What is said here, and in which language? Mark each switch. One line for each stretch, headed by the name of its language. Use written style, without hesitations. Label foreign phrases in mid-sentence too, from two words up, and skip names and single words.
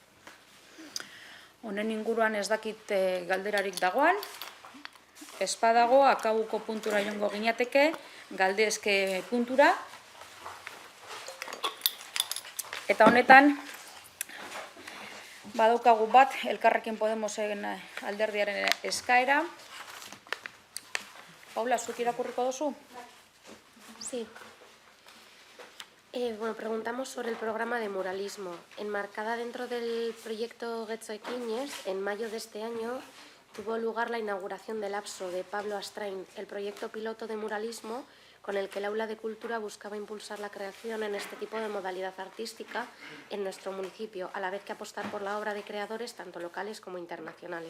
Basque: Honen inguruan ez dakit galderarik dagoan, ez badago, akabuko puntura joango ginateke, galdezke puntura, eta honetan, badaukagu bat, Elkarrekin Podemosen alderdiaren eskaera. Paula, zuk irakurriko duzu?
Spanish: Sí. Bueno, preguntamos sobre el programa de muralismo. Enmarcada dentro del proyecto Getxo Ekinez, en mayo de este año tuvo lugar la inauguración del APSO de Pablo Astrain, el proyecto piloto de muralismo con el que el Aula de Cultura buscaba impulsar la creación en este tipo de modalidad artística en nuestro municipio, a la vez que apostar por la obra de creadores tanto locales como internacionales.